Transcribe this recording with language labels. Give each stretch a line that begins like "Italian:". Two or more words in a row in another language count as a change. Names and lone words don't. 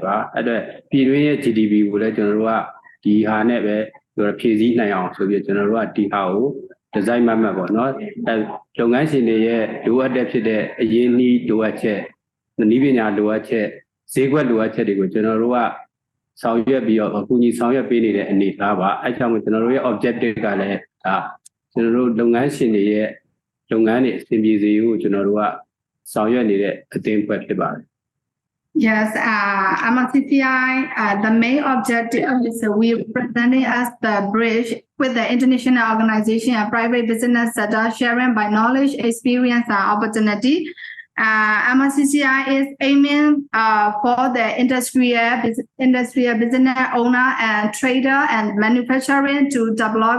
Burmese: ပါအဲ့တော့ပြည်တွင်းရဲ့ GDP ကိုလည်းကျွန်တော်တို့ကဒီဟာနဲ့ပဲဖြည့်ဆည်းနိုင်အောင်ဆိုပြီးကျွန်တော်တို့ကဒီဟာကိုဒီဇိုင်းမှတ်ပေါ့နော်အဲလုပ်ငန်းရှင်တွေရဲ့လိုအပ်တဲ့ဖြစ်တဲ့အရင်းနှီးလိုအပ်ချက်နည်းပညာလိုအပ်ချက်ဈေးကွက်လိုအပ်ချက်တွေကိုကျွန်တော်တို့ကဆောင်ရွက်ပြီးတော့အကူအညီဆောင်ရွက်ပေးနေတဲ့အနေအထားပါအဲကြောင့်မို့ကျွန်တော်တို့ရဲ့ objective ကလည်းဒါကျွန်တော်တို့လုပ်ငန်းရှင်တွေရဲ့လုပ်ငန်းတွေအဆင်ပြေစေဖို့ကျွန်တော်တို့ကဆောင်ရွက်နေတဲ့အသင်းအဖွဲ့ဖြစ်ပါတယ်
English: Yes, MRCCI, the main objective is we presenting as the bridge with the international organization and private business sector sharing by knowledge, experience, and opportunity. MRCCI is aiming for the industrial business owner and trader and manufacturing to develop